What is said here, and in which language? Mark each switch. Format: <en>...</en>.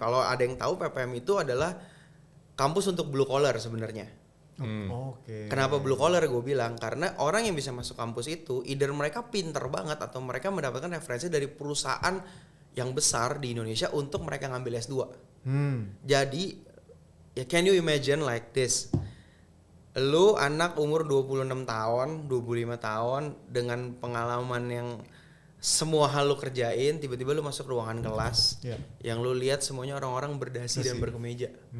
<id>Kalau ada yang tahu PPM itu adalah kampus untuk blue collar sebenarnya. Kenapa blue collar gue bilang? Karena orang yang bisa masuk kampus itu either mereka pinter banget atau mereka mendapatkan referensi dari perusahaan yang besar di Indonesia untuk mereka ngambil S2. Jadi ya</id> <en>can you imagine like this?</en> <id>Lu anak umur 26 tahun, 25 tahun dengan pengalaman yang semua hal lu kerjain, tiba-tiba lu masuk ruangan kelas yang lu lihat semuanya orang-orang berdasi dan berkemeja.</id>